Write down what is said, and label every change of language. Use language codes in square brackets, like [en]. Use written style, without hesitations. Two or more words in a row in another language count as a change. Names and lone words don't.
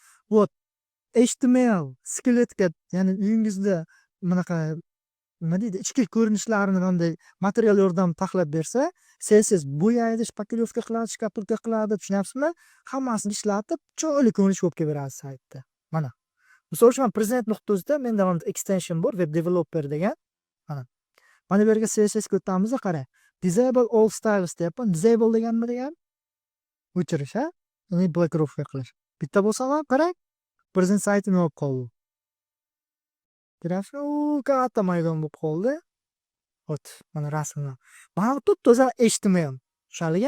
[uz] HTML skeletga, ya'ni uyingizda bunaqa nima deydi, ichki ko'rinishlarini qanday material yordamida taxlab bersa, CSS bo'yaydi, shpakilovka qiladi, shkatulka qiladi, tushunyapsizmi? Hammasini ishlatib, chiroyli ko'rinish olib beradi saytda. Mana. Misol uchun prezident.uzda menda extension bor, [en] web developer [uz] degan. Mana. Mana bu yerga CSS ga o'tamiz, qarang. [en] Disable all styles [uz] deyapman. Disable degan nima degan? O'chirish, ha? Uni blokirovka qilish. Bitta bo'lsa ham qarang. Prezident saytini olib qoldi. Grafik katta maydon bo'lib qoldi. Mana rasmlar. Mana bu toza HTML. Tushunarlimi?